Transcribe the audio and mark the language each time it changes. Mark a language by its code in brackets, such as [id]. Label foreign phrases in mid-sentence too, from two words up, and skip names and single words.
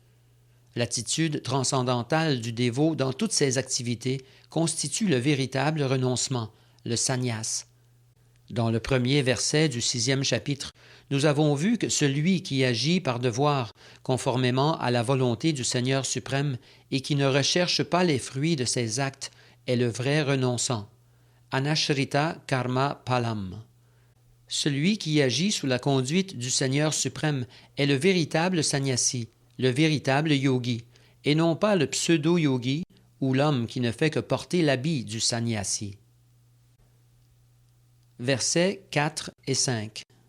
[fr] L'attitude transcendantale du dévot dans toutes ses activités constitue le véritable renoncement, le sannyas. Dans le premier verset du 6e chapitre, nous avons vu que celui qui agit par devoir, conformément à la volonté du Seigneur suprême, et qui ne recherche pas les fruits de ses actes, est le vrai renonçant. [sa] Anashrita karma palam. [fr] Celui qui agit sous la conduite du Seigneur suprême est le véritable sannyasi, le véritable yogi, et non pas le pseudo-yogi ou l'homme qui ne fait que porter l'habit du sannyasi. Versets 4 et 5.